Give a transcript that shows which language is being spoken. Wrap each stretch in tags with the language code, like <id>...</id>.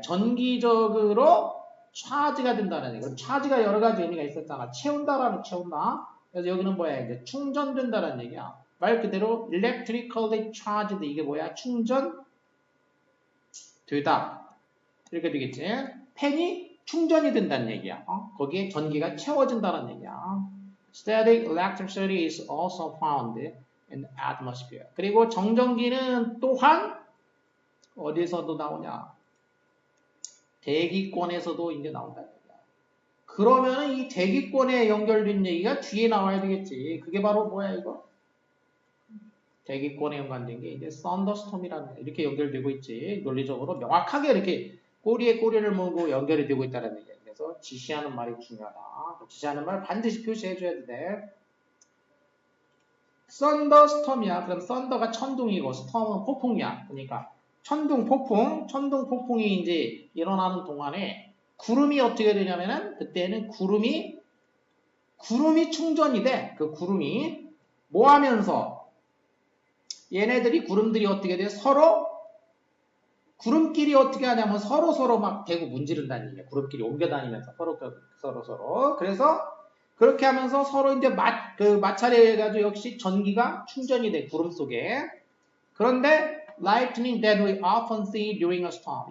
<ko>전기적으로 charge가 된다는 얘기야. charge가 여러 가지 의미가 있었잖아. 채운다. 그래서 여기는 뭐야? 이제 충전된다는 얘기야. 말 그대로</ko> <en>electrically charged</en> <ko>이게 뭐야? 충전되다. 이렇게 되겠지? 펜이 충전이 된다는 얘기야. 거기에 전기가 채워진다는 얘기야.</ko> <en>Static electricity is also found in the atmosphere.</en> <ko>그리고 정전기는 또한 어디서도 나오냐? 대기권에서도 이제 나온다는 얘기야. 그러면 이 대기권에 연결된 얘기가 뒤에 나와야 되겠지. 그게 바로 뭐야 이거? 대기권에 연관된 게 이제 썬더스톰이라는 이렇게 연결되고 있지. 논리적으로 명확하게 이렇게 꼬리에 꼬리를 물고 연결이 되고 있다는 얘기야. 그래서 지시하는 말이 중요하다. 지시하는 말 반드시 표시해줘야 돼. 썬더스톰이야. 그럼 썬더가 천둥이고 스톰은 폭풍이야. 그러니까 천둥, 폭풍이 이제 일어나는 동안에 구름이 어떻게 되냐면은 그때는 구름이 충전이 돼. 그 구름이 뭐 하면서 얘네들이 구름들이 어떻게 돼? 구름끼리 어떻게 하냐면 서로 막 대고 문지른다는 얘기야. 구름끼리 옮겨 다니면서 서로. 그래서 그렇게 하면서 서로 이제 마찰에 해가지고 역시 전기가 충전이 돼. 구름 속에. 그런데</ko> <en>lightning that we often see during a storm.</en>